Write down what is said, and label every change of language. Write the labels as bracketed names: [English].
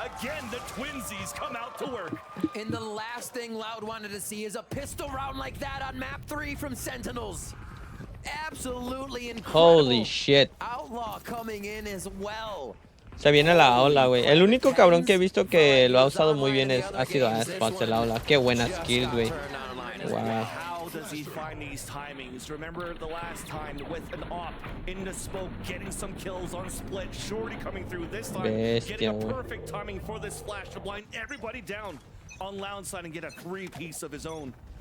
[English] Again, the twinsies come out to work. And the last thing Loud wanted to see is a pistol round like that on map 3 from Sentinels. Absolutely incredible. Holy shit. Outlaw coming in as well. [Spanish] Se viene la ola, güey. El único cabrón que he visto que lo ha usado muy bien ha sido Asphalt, la ola. Qué buenas kills, güey. Wow. [English] How does he find these timings? Remember the last time with an op in the smoke, getting some kills on split. Shorty coming through this time, getting a perfect timing for this flash to blind everybody down on Loud side and get a 3-piece of his own.